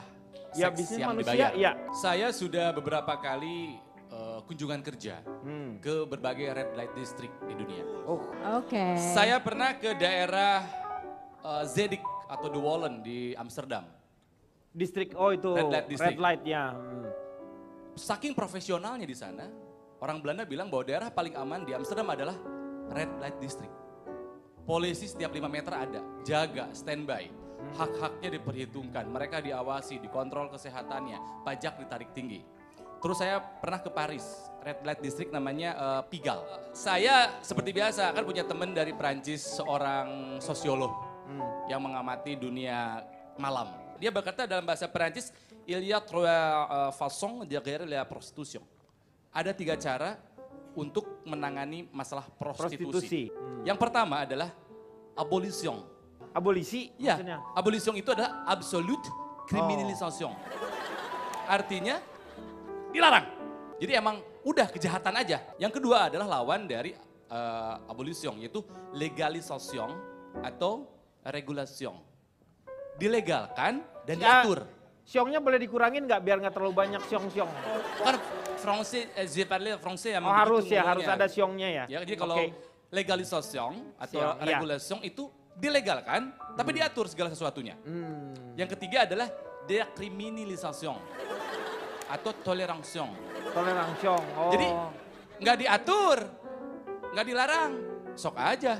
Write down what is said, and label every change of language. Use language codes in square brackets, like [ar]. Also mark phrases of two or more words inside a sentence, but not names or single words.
[id] Ya, seks bisnis yang manusia, dibayar. iya. Saya sudah beberapa kali kunjungan kerja Hmm. ke berbagai [en] red light district [id] di dunia. Oh, Oke. Saya pernah ke daerah Zedik atau De Wallen di Amsterdam. distrik, oh itu [en] Red light district. red light [id] ya. Hmm. Saking profesionalnya di sana, orang Belanda bilang bahwa daerah paling aman di Amsterdam adalah [en] red light district. [id] Polisi setiap 5 meter ada, jaga, standby. Hak-haknya diperhitungkan, mereka diawasi, dikontrol kesehatannya, pajak ditarik tinggi. Terus saya pernah ke Paris, [en] red light district [id] namanya Pigalle. Saya seperti biasa kan punya teman dari Prancis, seorang sosiolog yang mengamati dunia malam. Dia berkata dalam bahasa Perancis, [fr] il y a trois façons de gérer la prostitution. [id] Ada 3 cara untuk menangani masalah prostitusi. Prostitusi. Yang pertama adalah abolition. Abolisi Ya, maksudnya. [en] abolition [id] itu adalah [en] absolute criminalisation. [id] Artinya dilarang. Jadi emang udah kejahatan aja. Yang kedua adalah lawan dari abolition, yaitu legalisation atau regulation. Dilegalkan dan Ya, diatur. Siongnya boleh dikurangin nggak biar nggak terlalu banyak siong-siong? [fr] Kan français, je parle français [id] Oh harus ya, harus ada siongnya ya. Ya, jadi kalau Oke. legalisation atau Siong, iya. regulation itu dilegalkan, tapi diatur segala sesuatunya. Yang ketiga adalah dekriminalisation atau toleration. Toleransiong. Oh. Jadi nggak diatur, nggak dilarang, sok aja.